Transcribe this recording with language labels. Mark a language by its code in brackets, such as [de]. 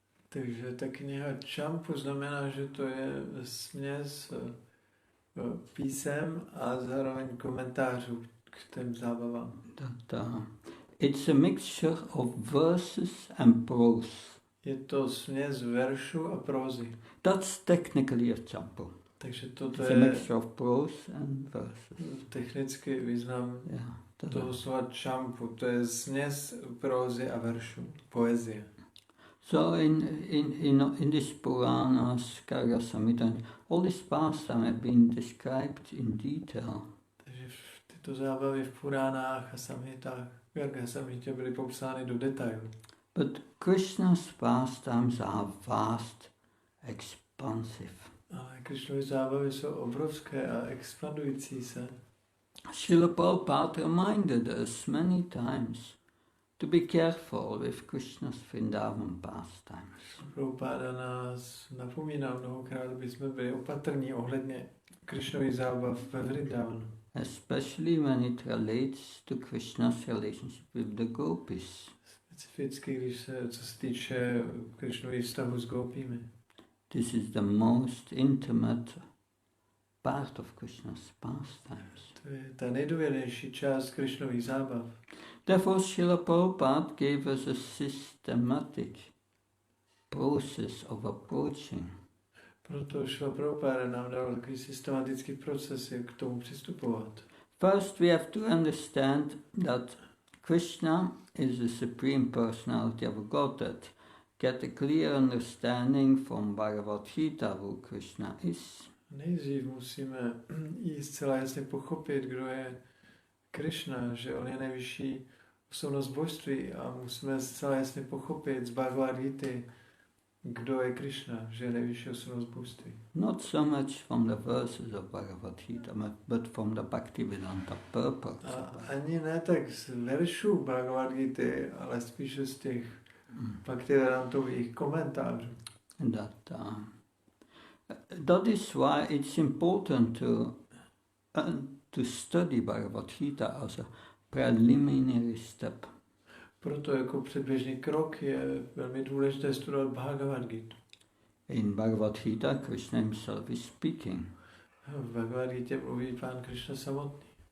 [cs] Takže ta kniha Champu znamená, že to je směs písem a zároveň komentářů k těm zábavám. [en] It's a mixture of verses and prose. [cs] Je to směs veršů a prózy. [en] That's technically a champu. [cs] Takže toto [en] it's [cs] je [en] a mixture of prose and verses. [cs] Technický význam toho slova champu. To je směs prózy a veršů, poezie. [en] So in this Puranas, Garga Samhita, all these pastimes have been described in detail. [cs] Takže tyto zábavy v Puránách a Samhitách, Garga Samhitě byly popsány do detailu. [en] But Krishna's pastimes are vast, expansive. [cs] Ale Krishnovy zábavy jsou obrovské a expandující se. [en] Srila Prabhupada reminded us many times to be careful with Krishna's Vrindavan pastimes. [cs] Prabhupada nás napomínal mnohokrát, aby jsme byli opatrní ohledně Krišnových zábav ve Vrindavanu. [en] Especially when it relates to Krishna's relationship with the gopis. [cs] Specificky, co se týče Krišnových vztahu s gopími. [en] This is the most intimate part of Krishna's pastimes. [cs] To je ta nejdůvěrnější část Krišnových zábav. [en] Therefore, Srila Prabhupada gave us a systematic process of approaching. [cs] Proto Srila Prabhupada nám dal takový systematický proces, jak k tomu přistupovat. [en] First, we have to understand that Krishna is the Supreme Personality of Godhead. Get a clear understanding from Bhagavad Gita who Krishna is. [cs] Nejdřív musíme jí zcela jasně pochopit, kdo je Krishna, že on je nejvyšší osobnost božství a musíme zcela jasně pochopit z Bhagavad Gity, kdo je Krishna, že je nejvyšší osobnost božství. [en] Not so much from the verses of Bhagavad Gita, but from the Bhaktivedanta purport. [cs] A ani ne tak z veršů Bhagavad Gity, ale spíše z těch Bhaktivedantových komentářů. [en] That is why it's important to study Bhagavad Gita as a preliminary step. [cs] Proto jako předběžný krok je velmi důležité studovat Bhagavad Gita. [en] In Bhagavad Gita, Krishna himself is speaking. [cs] V Bhagavad Gita mluví Pán Krishna samotný.